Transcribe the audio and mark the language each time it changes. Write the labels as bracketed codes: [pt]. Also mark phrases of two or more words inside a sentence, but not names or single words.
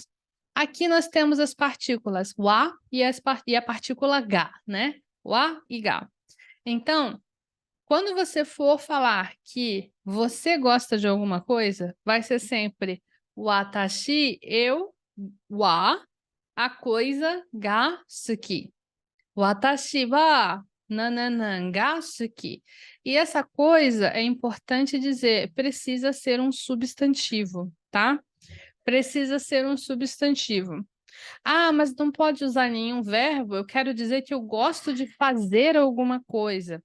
[pt] Aqui nós temos as partículas wa e a partícula ga, né? Wa e ga. Então, quando você for falar que você gosta de alguma coisa, vai ser sempre watashi, eu, wa, a coisa ga suki. [ja] 私はナナナンが好き. [pt] E essa coisa é importante dizer, precisa ser um substantivo, tá? Precisa ser um substantivo. Ah, mas não pode usar nenhum verbo. Eu quero dizer que eu gosto de fazer alguma coisa.